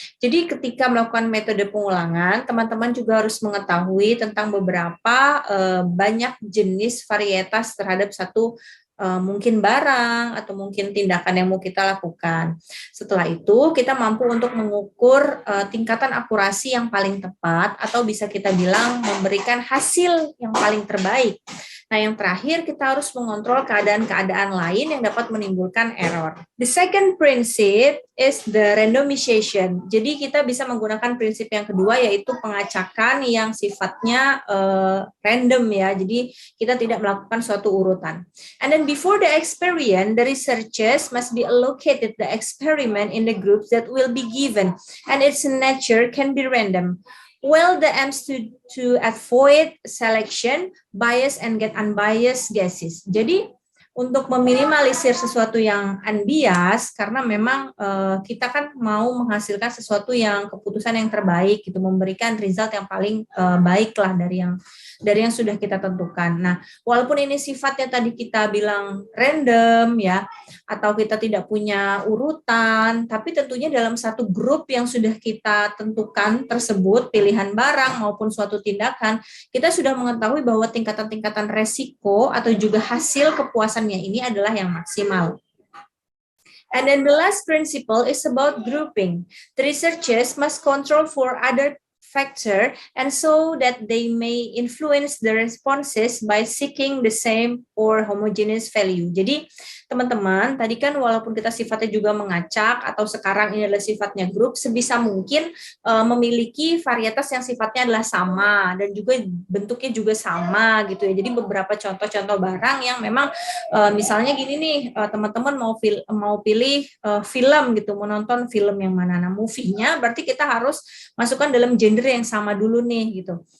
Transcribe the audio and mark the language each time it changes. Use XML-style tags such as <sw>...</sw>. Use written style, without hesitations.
<id>Jadi ketika melakukan metode pengulangan, teman-teman juga harus mengetahui tentang beberapa banyak jenis varietas terhadap satu mungkin barang atau mungkin tindakan yang mau kita lakukan. Setelah itu kita mampu untuk mengukur tingkatan akurasi yang paling tepat, atau bisa kita bilang memberikan hasil yang paling terbaik. Nah, yang terakhir kita harus mengontrol keadaan-keadaan lain yang dapat menimbulkan error.</id> <en>The second principle is the randomization.</en> <id>Jadi kita bisa menggunakan prinsip yang kedua, yaitu pengacakan yang sifatnya random ya. Jadi kita tidak melakukan suatu urutan.</id> <en>And then before the experiment, the researchers must be allocated the experiment in the groups that will be given, and its nature can be random. Well, the aims to avoid selection, bias, and get unbiased guesses.</en> <id>Jadi untuk meminimalisir sesuatu yang unbiased, karena memang kita kan mau menghasilkan sesuatu yang keputusan yang terbaik, gitu, memberikan result yang paling baik lah dari yang sudah kita tentukan. Nah, walaupun ini sifatnya tadi kita bilang random ya, atau kita tidak punya urutan, tapi tentunya dalam satu grup yang sudah kita tentukan tersebut, pilihan barang maupun suatu tindakan, kita sudah mengetahui bahwa tingkatan-tingkatan resiko atau juga hasil kepuasannya ini adalah yang maksimal.</id> <en>And then the last principle is about grouping. The researchers must control for other factor, and so that they may influence the responses by seeking the same or homogeneous value.</en> <id>Jadi teman-teman, tadi kan walaupun kita sifatnya juga mengacak atau sekarang ini adalah sifatnya grup, sebisa mungkin memiliki varietas yang sifatnya adalah sama dan juga bentuknya juga sama gitu ya. Jadi beberapa contoh-contoh barang yang memang misalnya gini nih, teman-teman mau pilih film gitu, mau nonton film yang mana, nah movie-nya berarti kita harus masukkan dalam genre yang sama dulu nih gitu.</id>